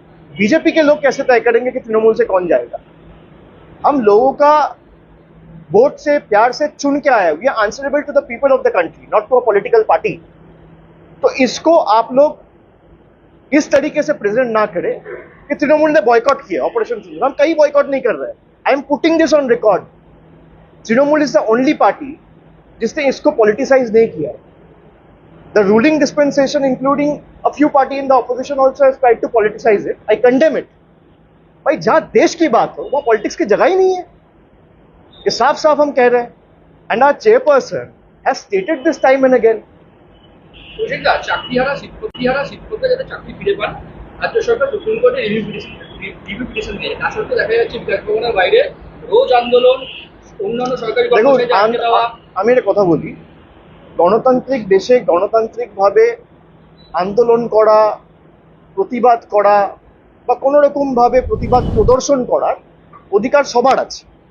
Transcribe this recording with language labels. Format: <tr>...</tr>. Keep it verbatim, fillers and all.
<hi>BJP के लोग कैसे तय करेंगे कि तृणमूल से कौन जाएगा। हम लोगों का वोट से प्यार से चुन के आया,</hi> <en>We are answerable to the people of the country, not to a political party.</en> <hi>तो इसको आप लोग इस तरीके से प्रेजेंट ना करें कि तृणमूल ने बॉयकॉट किया ऑपरेशन सिंदूर। हम कहीं बॉयकॉट नहीं कर रहे हैं,</hi> <en>I am putting this on record.</en> <hi>Trinamool</hi> <en>is the only party</en> <hi>जिसने इसको पॉलिटिसाइज नहीं किया।</hi> <en>The ruling dispensation, including a few party in the opposition, also has tried to politicize it. I condemn it.</en> <hi>भाई जहाँ देश की बात हो वहाँ पॉलिटिक्स की जगह ही नहीं है, ये साफ साफ हम कह रहे हैं।</hi> <en>And our chairperson has stated this time and again.</en> <bn>প্রজেক্টটা চাকরিহারা শিক্ষকহারা শিক্ষকদের যাতে চাকরি ফিরে পান, রাজ্য সরকার সুপ্রিম কোর্টে রিভিউ পিটিশন দিয়ে তা সত্ত্বেও দেখা যাচ্ছে বিধায়ক ভবনের বাইরে রোজ আন্দোলন, অন্যান্য সরকারি কর্মচারীদের আটকে দেওয়া। আমি একটা কথা বলি, গণতান্ত্রিক দেশে গণতান্ত্রিকভাবে আন্দোলন করা, প্রতিবাদ করা বা কোনো রকমভাবে প্রতিবাদ প্রদর্শন করার অধিকার সবার আছে।</bn>